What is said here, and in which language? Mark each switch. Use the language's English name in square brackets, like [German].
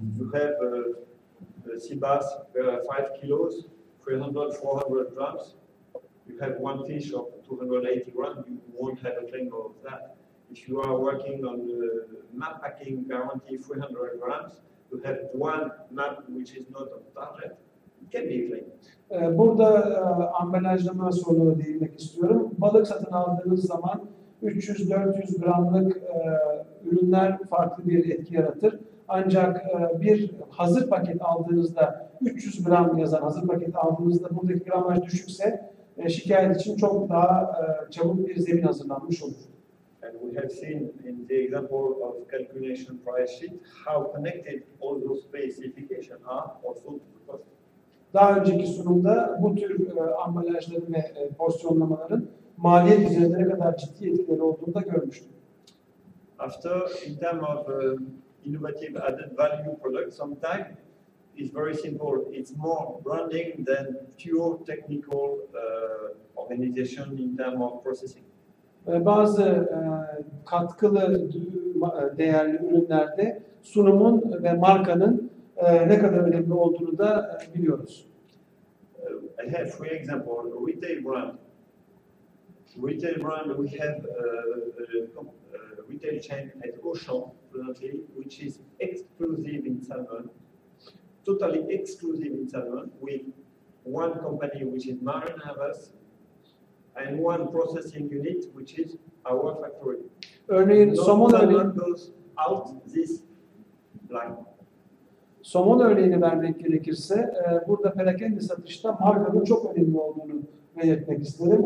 [English] You have sea bass 5 kilos, 300-400 grams. You have one fish of 280 grams, you won't have a claim of that. If you are working on the map packing guarantee 300 grams, you have one map which is not on target, it can be a claim. [Turkish] Burada ambalajlama sorununa değinmek istiyorum. Balık satın aldığınız zaman 300-400 gramlık ürünler farklı bir etki yaratır. Ancak bir hazır paket aldığınızda 300 gram yazan hazır paket aldığınızda buradaki gramaj düşükse şikayet için çok daha çabuk bir zemin hazırlanmış olur. [English] And we have seen in the example of calculation price sheet how connected all those specifications are also to the cost. [Turkish] Daha önceki sunumda bu tür ambalajların ve porsiyonlamaların maliyet üzerinde ne kadar ciddi etkileri olduğunu da görmüştüm. [English] After, in terms of innovative added value products, sometimes it's very simple. It's more branding than pure technical organization in terms of processing. [Turkish] Bazı katkılı değerli ürünlerde sunumun ve markanın ne kadar önemli olduğunu da biliyoruz. [English] I have three examples. Retail brand. Retail brand, we have a retail chain at Auchan, which is exclusive in salmon, totally exclusive in salmon, with one company which is Marine Harvest, and one processing unit which is our factory. [Turkish] Örneğin [English] No [Turkish] somon [English] salmon [Turkish] örneği, [English] goes out this line. [Turkish] Somon örneğini vermek gerekirse, burada perakende satışta markanın çok önemli olduğunu belirtmek isterim.